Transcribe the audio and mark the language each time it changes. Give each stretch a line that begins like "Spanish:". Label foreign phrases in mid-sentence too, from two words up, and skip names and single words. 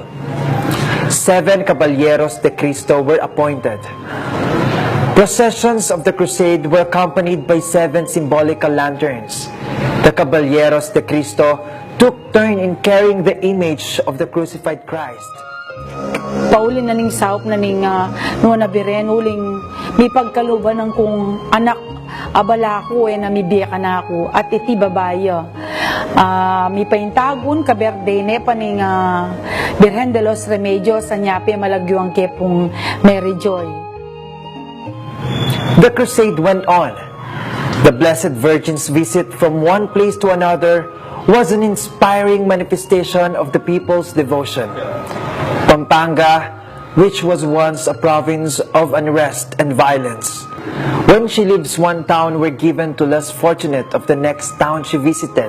English: 7 Caballeros de Cristo were appointed. Processions of the Crusade were accompanied by 7 symbolical lanterns. The Caballeros de Cristo took turn in carrying the image of the crucified Christ.
Pampanga: Pauli na ning saup na ning nung nabiren uling may pagkaluban ng kung anak abala ko na may biya ka na ako at iti babayo may paintagon kaberdene pa ning Virgen de los Remedios anyape malagyuang kepong Mary Joy.
English: The crusade went on. The Blessed Virgin's visit from one place to another was an inspiring manifestation of the people's devotion. Pampanga, which was once a province of unrest and violence, when she leaves one town were given to less fortunate of the next town she visited.